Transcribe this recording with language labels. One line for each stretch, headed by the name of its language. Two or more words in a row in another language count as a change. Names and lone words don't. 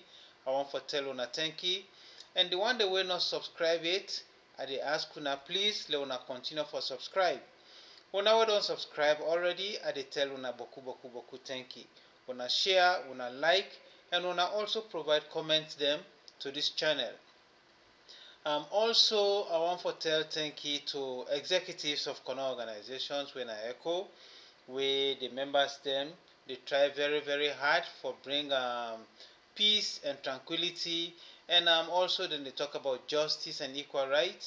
Nigerian Pidgin: I want to tell una thank you. And the one that will not subscribe it, I dey ask una please let una continue for subscribe. Una wey don't subscribe already, I dey tell una boku thank you. Una share, una like, and una also provide comments them to this channel. Also, I want to tell thank you to executives of Kono organizations when I echo, where the members them, they try very hard for bring peace and tranquility, and also then they talk about justice and equal rights.